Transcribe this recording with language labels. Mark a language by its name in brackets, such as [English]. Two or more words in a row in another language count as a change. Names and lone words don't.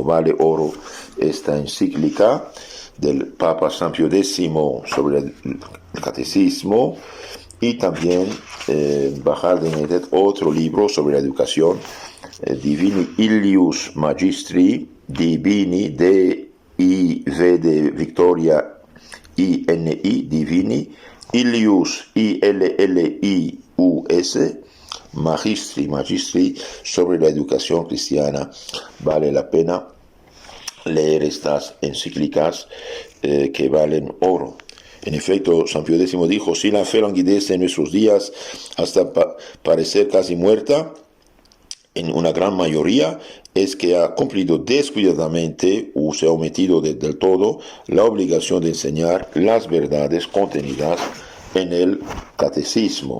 [Spanish] Vale oro esta encíclica del Papa San Pío X sobre el catecismo, y también bajar de internet otro libro sobre la educación, Divini Illius Magistri, Divini, D-I-V de Victoria, I-N-I, Divini Illius, I-L-L-I-U-S, Magistri, sobre la educación cristiana. Vale la pena leer estas encíclicas que valen oro. En efecto, San Pío X dijo: si la fe languidece en nuestros días hasta parecer casi muerta, en una gran mayoría, es que ha cumplido descuidadamente o se ha omitido del todo la obligación de enseñar las verdades contenidas en el catecismo.